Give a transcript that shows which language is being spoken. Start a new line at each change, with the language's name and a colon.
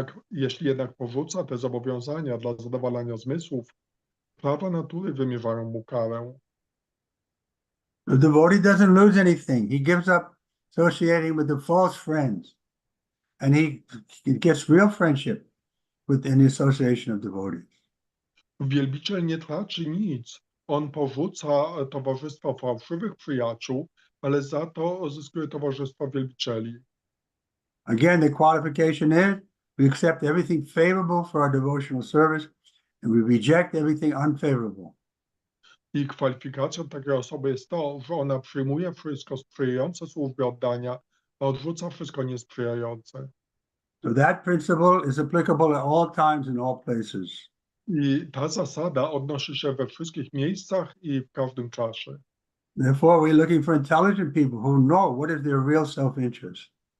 Polish: Jeśli jednak porzuca te zobowiązania dla zadowalania zmysłów, prawa natury wymierzają mu karę.
English: The devotee doesn't lose anything. He gives up associating with the false friends, and he gets real friendship within the association of devotees.
Polish: Wielbiciel nie traci nic. On porzuca towarzystwo fałszywych przyjaciół, ale za to zyskuje towarzystwo wielbicieli.
English: Again, the qualification is we accept everything favorable for our devotional service and we reject everything unfavorable.
Polish: I kwalifikacją takiej osoby jest to, że ona przyjmuje wszystko sprzyjające służbie oddania, a odrzuca wszystko niesprzyjające.
English: So that principle is applicable at all times and all places.
Polish: I ta zasada odnosi się we wszystkich miejscach i w każdym czasie.
English: Therefore, we're looking for intelligent people who know what is their real self-interest.